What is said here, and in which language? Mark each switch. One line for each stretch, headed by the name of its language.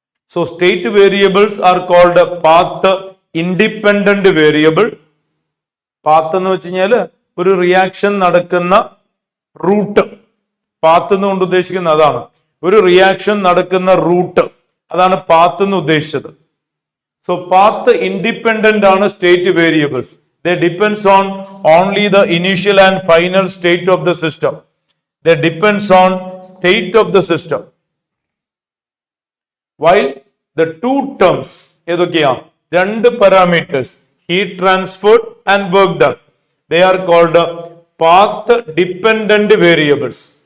English: So state variables are called path independent variable.
Malayalam: Path എന്ന് വെച്ച് കഴിഞ്ഞാൽ ഒരു റിയാക്ഷൻ നടക്കുന്ന റൂട്ട്. പാത്ത് എന്നുകൊണ്ട് ഉദ്ദേശിക്കുന്നത് അതാണ്. ഒരു റിയാക്ഷൻ നടക്കുന്ന റൂട്ട്, അതാണ് പാത്ത് എന്ന് ഉദ്ദേശിച്ചത്. സോ പാത്ത് ഇൻഡിപെൻഡന്റ് ആണ് state variables.
English: They depends on only the initial and final state of the system. They depends on state of the system. While the two terms,
Malayalam: ഏതൊക്കെയാ? രണ്ട്
English: parameters, heat transferred and work done, they are called path dependent variables.